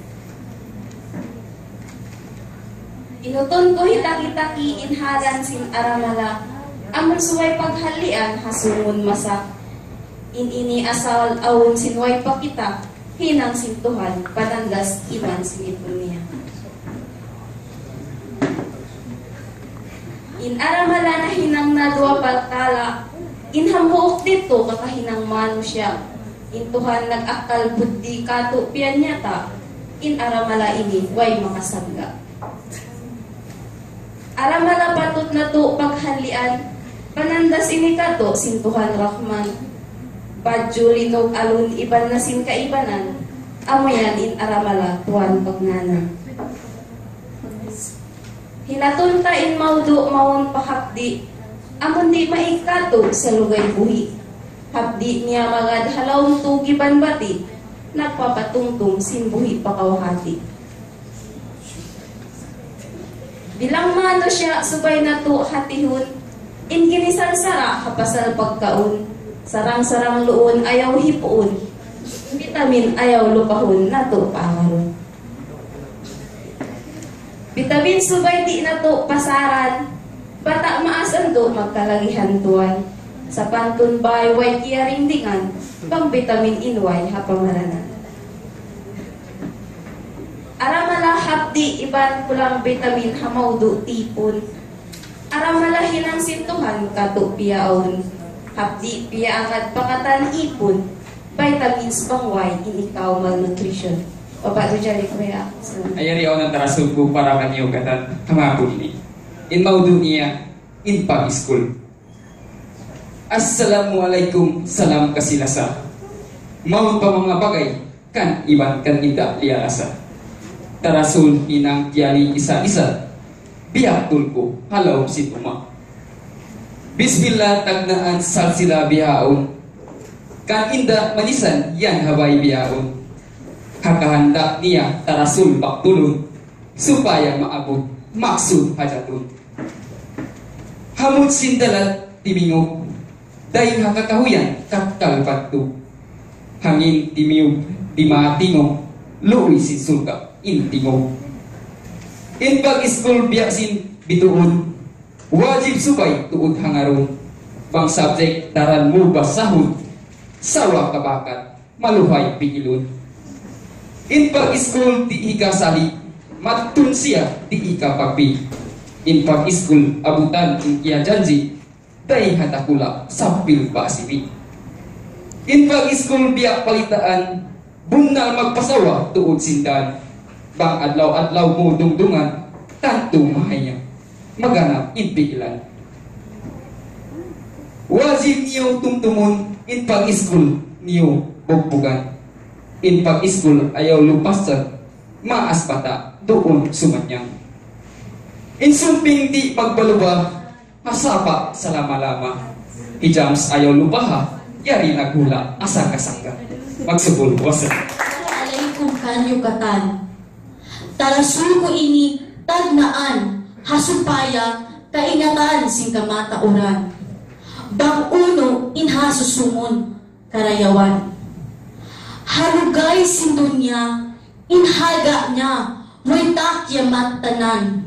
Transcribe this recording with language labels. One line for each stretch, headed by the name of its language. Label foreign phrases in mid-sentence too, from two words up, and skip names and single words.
Tausug: Inuton ko hitaki-taki inhalan sin aramala, amon suway paghalian hasungon masak. Inini asal awon sinway pakita, hinang sintuhan, patandas iban sinipon niya. In aramala na hinang na dua palkala, inhamuok dito kakahinang manusya. Intuhan nag-akal buddi kato piyan nyata, in aramala ini way makasabga. Aramala patot na to paghanlian, panandas ini kato sintuhan Rahman. Badyo linog alun iban na sin kaibanan, amayan in aramala tuan pagnanan. Hinatunta in maudo mawon pahapdi, amon di maikato sa lugay buhi. Hapdi niya magad halawang tugiban bati, nagpapatungtong sin buhi pakawahati. Bilang mano siya subay na to hatihun, in ginisansara kapasal pagkaon, sarang-sarang luon ayaw hipuon, vitamin ayaw lupahon na to pangaron. Vitamin subay di na to pasaran, bata maasan to magkalagihan tuwan, sa pantun bay way kiyaring dingan, pang vitamin inway hapamaranan. Aramala hapdi iban pulang vitamin hamaudo tipon. Aramala hinang sintuhan kato piyaon. Hapdi piya angad pakatan ipon. Vitamins pangway in ikaw malnutrition. Papa to jari kuya. Ayari ako ng tarasod ko para kanyo katan hamapon ni. In maudo niya in pag-school. Assalamualaikum salam kasilasa. Maun pa mga bagay kan iban kan inda lialasa. Tarasul inang tiali isa-isa, biyak tulko halaw si tuma. Bismillah tagnaan salsila bihaon, kan inda manisan yan habay bihaon. Hakahandak niya tarasul baktulun, supaya maabot maksud hajatun. Hamut sindalat timingog, dahil hakakahuyan kakalpatu. Hangin timiyog di matingog, luwi si sulka. Intingo. In pag-school biyasin bituon, wajib subay tuod hangaron. Pang subject daran mo basahon, sawa kabakat, maluhay pigilon. In pag-school di ikasali, matun siya di ikapapi. In pag-school abutan in iya janji, day hatakula sapil pasipi. In pag-school biyak palitaan, bunal magpasawa tuod sindan. Bang adlaw-adlaw mo dungdungan, tanto mahaya, maganap inpigilan. Wajib niyo tumtumon, in pag-school niyo bugbugan. In pag-school ayaw lupasan, maaspata doon sumanyang. In sumping di pagbaluba, masapa sa lama-lama. Hijams ayaw lupaha, yari naghula, asaka-saka. Magsubol wasa. Assalamualaikum kanyo katan. Tarasul ko ini tagnaan, hasupaya, kaingatan sing kamatauran. Bang uno inhasusumon, karayawan. Halugay sin dunya, inhaga niya, mo'y takya matanan.